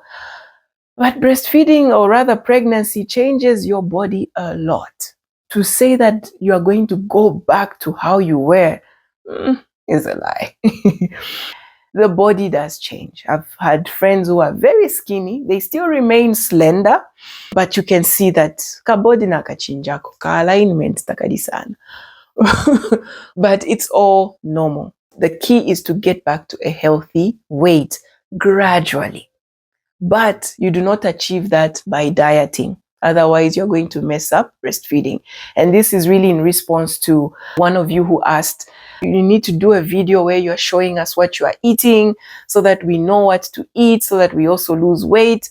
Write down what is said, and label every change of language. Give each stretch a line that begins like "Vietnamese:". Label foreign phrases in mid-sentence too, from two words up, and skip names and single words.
English: But breastfeeding, or rather pregnancy, changes your body a lot. To say that you are going to go back to how you were is a lie. The body does change. I've had friends who are very skinny. They still remain slender, but you can see that
Bemba: kabodi nakachinjako, ka alignment takadi sana.
English: But it's all normal. The key is to get back to a healthy weight gradually. But you do not achieve that by dieting. Otherwise, you're going to mess up breastfeeding. And this is really in response to one of you who asked, you need to do a video where you're showing us what you are eating so that we know what to eat, so that we also lose weight.